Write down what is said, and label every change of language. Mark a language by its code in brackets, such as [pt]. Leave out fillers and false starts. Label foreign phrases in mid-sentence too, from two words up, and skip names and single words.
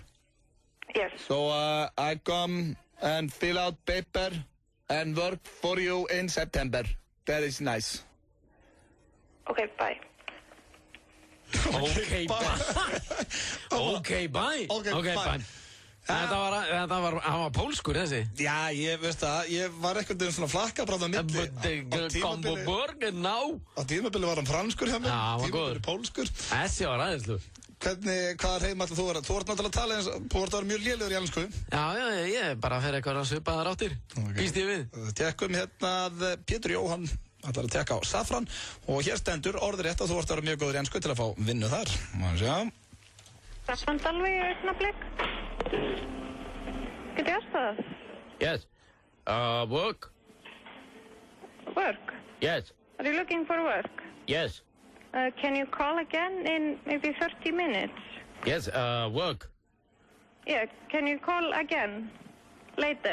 [en] Yes. So I come and fill out paper and work for you in September. That is nice. Okay, bye. Okay, bye. [is] Þetta var, hann var pólskur þessi. Já, ég veist það, ég var ekkert svona flakkabráð á milli. Á tímabili var hann franskur hjá mér, tímabili pólskur. Þessi var aðeinslu. Hvaða hreim ætla þú að vera? Þú ert náttúrulega að tala eins, þú ert að vera mjög lélegur í ensku. Já, ég bara fer eitthvað að svipaðar áttir. Býst ég við. Tekkum hérna að Pétur Jóhann ætlar að tekka á Safran og hér stendur orðrétt að þú ert að vera mjög góður í ensku til að fá vinnu þar. Safran Dalvi, augnablik. Get ég aðstæða? [en] Yes. Work? Work? Yes. Are you looking for work? Yes. Can you call again in maybe 30 minutes? Yes, work. Yeah, can you call again later?